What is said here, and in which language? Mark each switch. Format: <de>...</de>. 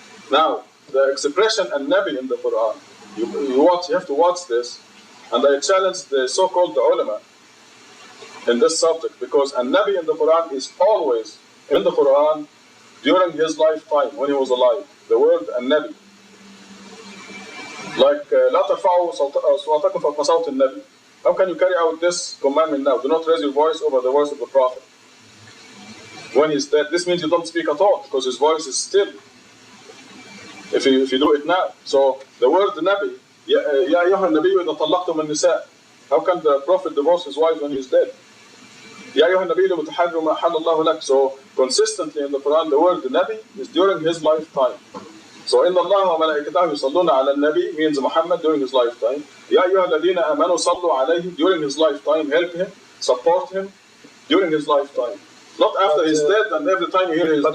<en>Now, the expression an-Nabi in the Quran, you have to watch this, and I challenge the so-called ulama in this subject, because an-Nabi in the Quran is always in the Quran during his lifetime, when he was alive. The word an-Nabi. Like,</en> <ar>لا ترفعوا أصواتكم فوق صوت النبي.</ar> <en>How can you carry out this commandment now? Do not raise your voice over the voice of the Prophet. When he's dead, this means you don't speak at all, because his voice is still. If you do it now. So, the word Nabi,</en> <ar>يا أيها النبي إذا طلقتم النساء.</ar> <en>How can the Prophet divorce his wife when he's dead?</en> <ar>يا أيها النبي لم تحرم ما أحل الله لك.</ar> <en>So consistently in the Quran the word Nabi is during his lifetime. So</en> <ar>إن الله وملائكته يصلون على النبي</ar> <en>means Muhammad during his lifetime.</en> <ar>يا أيها الذين آمنوا صلوا عليه</ar> <en>during his lifetime, help him, support him during his lifetime. Not after he's dead and every time you hear his name.</en>